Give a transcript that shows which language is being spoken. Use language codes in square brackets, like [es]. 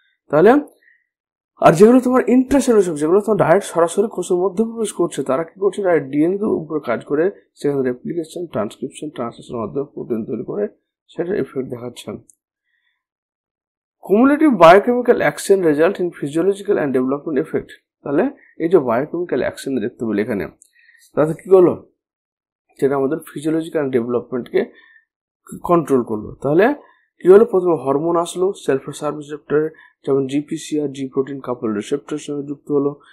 [bn] তাহলে আর যেগুলো তোমার ইন্ট্রাসেলুলার, যেগুলো তোমার ডাইরেক্ট সরাসরি কোষের মধ্যে প্রবেশ করছে, তারা কি করছে, ডাইরেক্ট ডিএনএ এর উপর কাজ করে সেখানে রেপ্লিকেশন, ট্রান্সক্রিপশন, ট্রান্সলেশনের মাধ্যমে প্রোটিন তৈরি করে সেটার এফেক্ট দেখাচ্ছে। [en] Cumulative biochemical action result in physiological and development effect. [bn] তাহলে এই যে বায়োকেমিক্যাল অ্যাকশন দেখতে পেলে এখানে, তাতে কি হলো, যেটা আমাদের ফিজিওলজিক্যাল অ্যান্ড ডেভেলপমেন্টকে কন্ট্রোল করলো। তাহলে কি হলো, প্রথমে হরমোন আসলো সেলফোসার রিসেপ্টরে, যেমন জিপিসিআর, জি প্রোটিন কাপল রিসেপ্টরের সঙ্গে যুক্ত হলো।